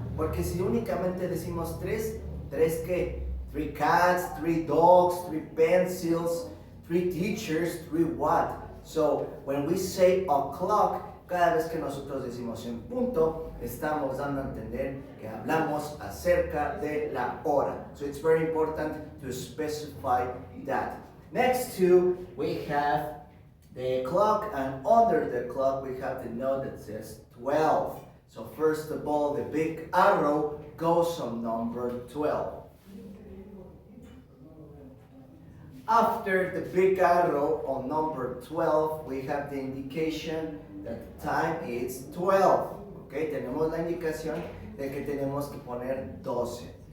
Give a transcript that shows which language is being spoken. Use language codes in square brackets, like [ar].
[es] Porque si únicamente decimos 3 ¿qué? [en] 3 cats, 3 dogs, 3 pencils, 3 teachers, 3 what? So when we say o'clock, [es] cada vez que nosotros decimos en punto, estamos dando a entender que hablamos acerca de la hora. [en] So it's very important to specify that. Next to, we have the clock, and under the clock we have the note that says 12. So first of all, the big arrow goes on number 12. After the big arrow on number 12, we have the indication that the time is 12. [es] Okay, tenemos la indicación de que tenemos que poner 12.